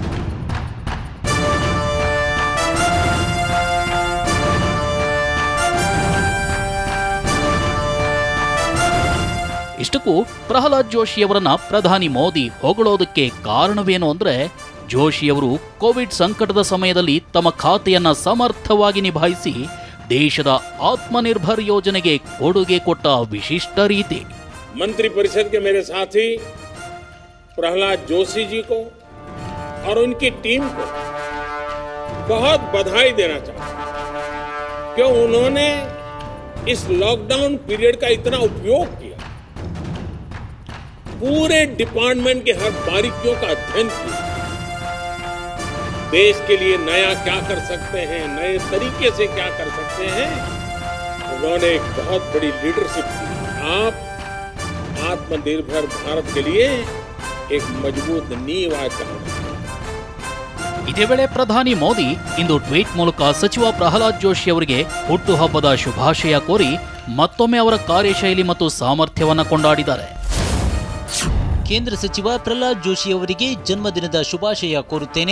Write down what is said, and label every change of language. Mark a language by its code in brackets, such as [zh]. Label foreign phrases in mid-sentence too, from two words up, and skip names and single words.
[kn] ಇಷ್ಟಕ್ಕೂ ಪ್ರಹ್ಲಾದ್ ಜೋಶಿಯವರನ್ನ ಪ್ರಧಾನಿ ಮೋದಿ ಹೊಗಳೋದಕ್ಕೆ ಕಾರಣವೇನು ಅಂದ್ರೆ, ಜೋಶಿಯವರು ಕೋವಿಡ್ ಸಂಕಟದ ಸಮಯದಲ್ಲಿ ತಮ್ಮ ಖಾತೆಯನ್ನ ಸಮರ್ಥವಾಗಿ ನಿಭಾಯಿಸಿ ದೇಶದ ಆತ್ಮನಿರ್ಭರ್ ಯೋಜನೆಗೆ ಕೊಡುಗೆ ಕೊಟ್ಟ ವಿಶಿಷ್ಟ ರೀತಿ. [hi] मंत्री परिषद के मेरे साथी प्रहलाद जोशी जी को और उनकी टीम को बहुत बधाई देना चाहता हूं कि उन्होंने इस [en] lockdown period [hi] का इतना उपयोग किया, पूरे डिपार्टमेंट के हर बारीकियों का अध्ययन किया, देश के लिए नया क्या कर सकते हैं, नए तरीके से क्या कर सकते हैं। उन्होंने एक बहुत बड़ी लीडरशिप की। आप आत्मनिर्भर भारत के लिए एक मजबूत नींव आज डाल। [kn] ಇದೇ ವೇಳೆ ಪ್ರಧಾನಿ ಮೋದಿ ಇಂದು ಟ್ವೀಟ್ ಮೂಲಕ ಸಚಿವ ಪ್ರಹ್ಲಾದ್ ಜೋಶಿ ಅವರಿಗೆ ಹುಟ್ಟುಹಬ್ಬದ ಶುಭಾಶಯ ಕೋರಿ ಮತ್ತೊಮ್ಮೆ ಅವರ ಕಾರ್ಯಶೈಲಿ ಮತ್ತು ಸಾಮರ್ಥ್ಯವನ್ನ ಕೊಂಡಾಡಿದ್ದಾರೆ. ಕೇಂದ್ರ ಸಚಿವ ಪ್ರಹ್ಲಾದ್ ಜೋಶಿ ಅವರಿಗೆ ಜನ್ಮದಿನದ ಶುಭಾಶಯ ಕೋರುತ್ತೇನೆ.